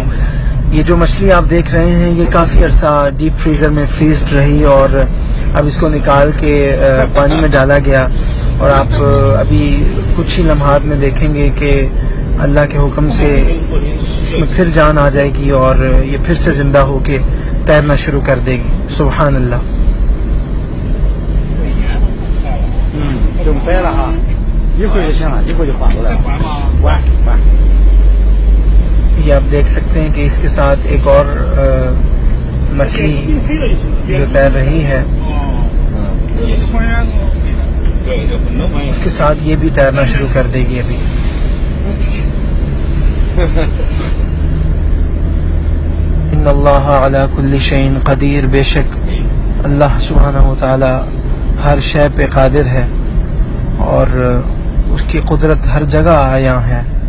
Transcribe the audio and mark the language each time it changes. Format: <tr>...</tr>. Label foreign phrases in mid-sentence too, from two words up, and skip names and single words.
<ur>یہ جو مچھلی آپ دیکھ رہے ہیں یہ کافی عرصہ</ur> <en>deep freezer</en> <ur>میں فریزڈ رہی اور اب اس کو نکال کے پانی میں ڈالا گیا، اور آپ ابھی کچھ ہی لمحات میں دیکھیں گے کہ اللہ کے حکم سے اس میں پھر جان آ جائے گی اور یہ پھر سے زندہ ہو کے تیرنا شروع کر دے گی۔</ur> <ar>سبحان اللہ۔</ar> <zh>准备了哈，一会儿就行了，一会儿就缓过来了。缓。</zh> <ur>یہ آپ دیکھ سکتے ہیں کہ اس کے ساتھ ایک اور مچھلی جو تیر رہی ہے اس کے ساتھ یہ بھی تیرنا شروع کر دے گی ابھی۔</ur> <ar>ان اللہ علی کل شیء قدیر،</ar> <ur>بے شک</ur> <ar>اللہ سبحانہ و تعالی</ar> <ur>ہر شے پہ قادر ہے اور اس کی قدرت ہر جگہ عیاں ہے۔</ur>